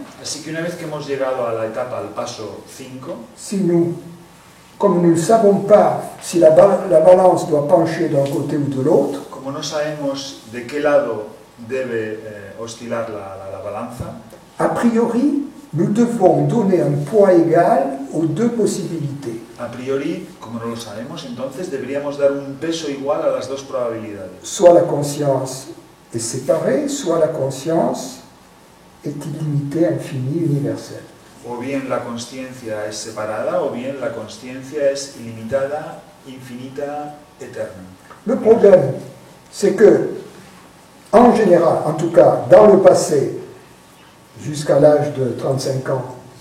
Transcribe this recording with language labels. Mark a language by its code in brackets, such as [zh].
[es] así que una vez que hemos llegado a la etapa, al paso 5, [fr] si nous, comme nous ne savons pas si la balance doit pencher d'un côté ou de l'autre, [es] como no sabemos de qué lado debe oscilar la balanza, [fr] a priori, nous devons donner un poids égal aux deux possibilités. [es] a priori, como no lo sabemos, entonces deberíamos dar un peso igual a las dos probabilidades. [fr] Soit la conscience est séparée, soit la conscience est illimitée, infinie, universelle. [es] O bien la consciencia es separada, o bien la consciencia es ilimitada, infinita, eterna. [fr] Le problème, c'est que, en général, en tout cas dans le passé, jusqu'à l'âge de 35 ans,